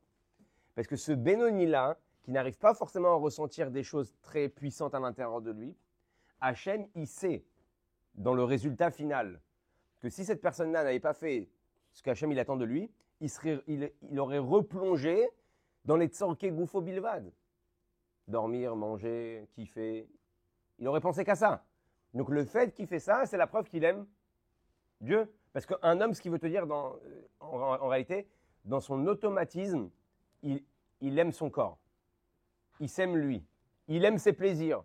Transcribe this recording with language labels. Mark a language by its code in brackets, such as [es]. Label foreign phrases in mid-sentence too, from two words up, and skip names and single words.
[fr] Parce que ce Benoni-là, qui n'arrive pas forcément à ressentir des choses très puissantes à l'intérieur de lui, Hachem, il sait, dans le résultat final, que si cette personne-là n'avait pas fait ce qu'Hachem il attend de lui, il aurait replongé dans les [he] צורכי גופו בלבד. [fr] Dormir, manger, kiffer. Il aurait pensé qu'à ça. Donc le fait qu'il fait ça, c'est la preuve qu'il aime Dieu. Parce qu'un homme, ce qu'il veut te dire en réalité, dans son automatisme, il aime son corps. Il s'aime lui. Il aime ses plaisirs.